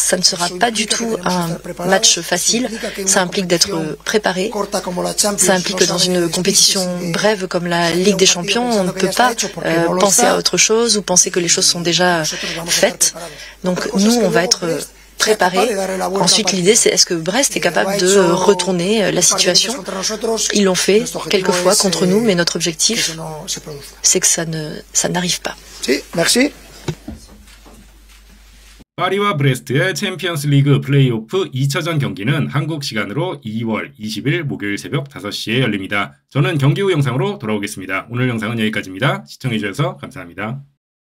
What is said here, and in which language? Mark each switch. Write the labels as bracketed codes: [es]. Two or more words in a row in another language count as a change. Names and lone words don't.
[fr] Ça ne sera pas du tout un match facile, ça implique d'être préparé, ça implique que dans une compétition brève comme la Ligue des Champions, on ne peut pas penser à autre chose ou penser que les choses sont déjà faites. Donc nous, on va être préparés. Ensuite, l'idée, c'est est-ce que Brest est capable de retourner la situation? Ils l'ont fait quelques fois contre nous, mais notre objectif, c'est que ça n'arrive pas. Merci. [ko] 파리와 브레스트의 챔피언스 리그 플레이오프 2차전 경기는 한국 시간으로 2월 20일 목요일 새벽 5시에 열립니다. 저는 경기 후 영상으로 돌아오겠습니다. 오늘 영상은 여기까지입니다. 시청해주셔서 감사합니다.